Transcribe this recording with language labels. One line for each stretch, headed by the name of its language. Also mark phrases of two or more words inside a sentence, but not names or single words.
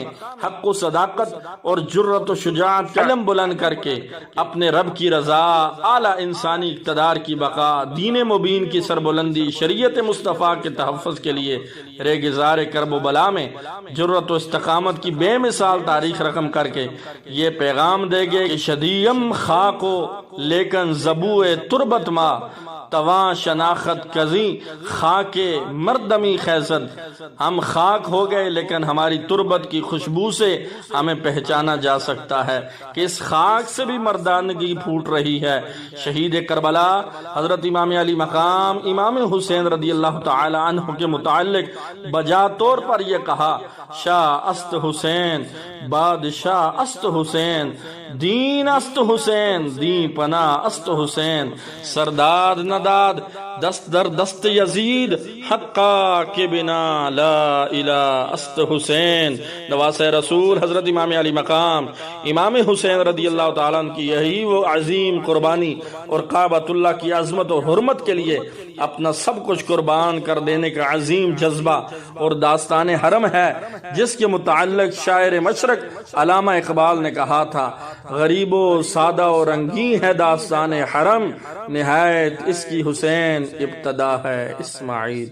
Urdu: حق و صداقت اور جرت و شجاعت کا علم بلند کر کے اپنے رب کی رضا، اعلیٰ انسانی اقتدار کی بقا، دین مبین کی سربلندی، شریعت مصطفیٰ کے تحفظ کے لیے ریگزار کرب و بلا میں جرت و استقامت کی بے مثال تاریخ رقم کر کے یہ پیغام دے گے کہ
Persian: شدیم خاکو لیکن زبو تربت ما تواں شناخت کزیں خاک مردمی خیزد،
Urdu: ہم خاک ہو گئے لیکن ہماری تربت کی خوشبو سے ہمیں پہچانا جا سکتا ہے کہ اس خاک سے بھی مردانگی پھوٹ رہی ہے۔ شہید کربلا حضرت امام علی مقام امام حسین رضی اللہ تعالی عنہ کے متعلق بجا طور پر یہ کہا،
Persian: شاہ است حسین بادشاہ است حسین، دین است حسین دین پناہ است حسین، سرداد نداد دست در دست یزید حقا کے بنا لا الہ است حسین۔
Urdu: نواسہ رسول حضرت امام علی مقام امام حسین رضی اللہ تعالیٰ عنہ کی یہی وہ عظیم قربانی اور کعبۃ اللہ کی عظمت اور حرمت کے لیے اپنا سب کچھ قربان کر دینے کا عظیم جذبہ اور داستان حرم ہے، جس کے متعلق شاعر مشرق علامہ اقبال نے کہا تھا، غریب و سادہ و رنگین ہے داستان حرم، نہایت اس کی حسین ابتدا ہے اسماعیل۔